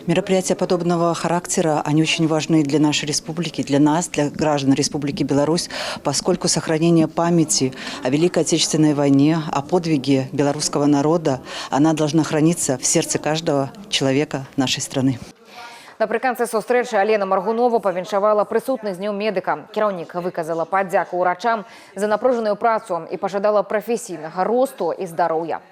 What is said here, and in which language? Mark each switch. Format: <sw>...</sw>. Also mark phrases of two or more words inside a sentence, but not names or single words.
<ru>Мероприятия подобного характера, они очень важны для нашей республики, для нас, для граждан Республики Беларусь, поскольку сохранение памяти о Великой Отечественной войне, о подвиге белорусского народа, она должна храниться в сердце каждого человека нашей страны.</ru> <be>Напрыканцы сустрэчы Алена Маргунова павіншавала прысутных з днём медыка. Кіраўнік выказала падзяку ўрачам за напружаную працу і пажадала прафесійнага росту і здароўя.</be>